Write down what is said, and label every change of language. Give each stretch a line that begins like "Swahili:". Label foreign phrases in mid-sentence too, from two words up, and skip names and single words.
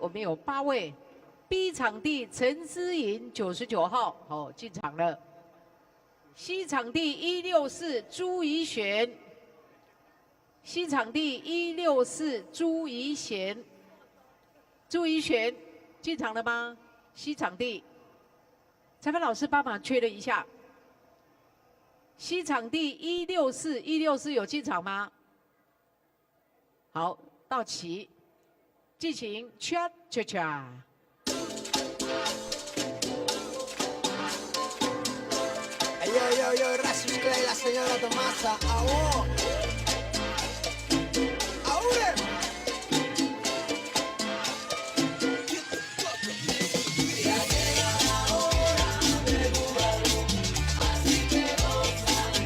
Chinese: 我们有8位。B 场地陈思颖99号，好进场了。C 场地164朱怡璇，C 场地164朱怡贤，朱怡璇进场了吗 ？C 场地，裁判老师帮忙确认一下。C 场地164有进场吗？好，到齐，进行 cha cha cha。
Spanish: Yo, gracias Clay, la señora Tomasa. ¡Ahora! ¡Ahora! Ya llega la hora de jugarlo, así que goza.